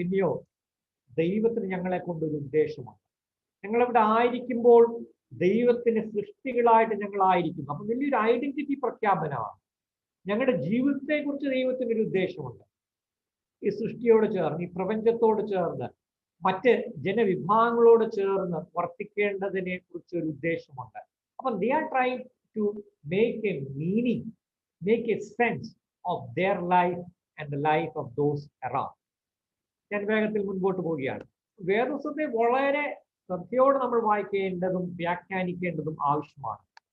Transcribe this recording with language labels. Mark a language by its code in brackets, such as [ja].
[ml] പിന്നെയോ ദൈവത്തിന് ഞങ്ങളെ കൊണ്ടൊരു ഉദ്ദേശമാണ്. ഞങ്ങളിവിടെ ആയിരിക്കുമ്പോൾ ദൈവത്തിന്റെ സൃഷ്ടികളായിട്ട് ഞങ്ങൾ ആയിരിക്കുന്നു. അപ്പൊ വലിയൊരു ഐഡന്റിറ്റി പ്രഖ്യാപനമാണ്. ഞങ്ങളുടെ ജീവിതത്തെ കുറിച്ച് ദൈവത്തിന് ഒരു ഉദ്ദേശമുണ്ട്. ഈ സൃഷ്ടിയോട് ചേർന്ന്, ഈ പ്രപഞ്ചത്തോട് ചേർന്ന്, മറ്റ് ജനവിഭാഗങ്ങളോട് ചേർന്ന് വർത്തിക്കേണ്ടതിനെ കുറിച്ച് ഒരു ഉദ്ദേശമുണ്ട്. [en] അപ്പം they are trying to make a meaning, make a sense of their life and the life of those around. [ml] ഞാൻ വേഗത്തിൽ മുൻപോട്ട് പോവുകയാണ്. വേദപുസ്തകത്തെ വളരെ ശ്രദ്ധയോടെ നമ്മൾ വായിക്കേണ്ടതും വ്യാഖ്യാനിക്കേണ്ടതും ആവശ്യമാണ്.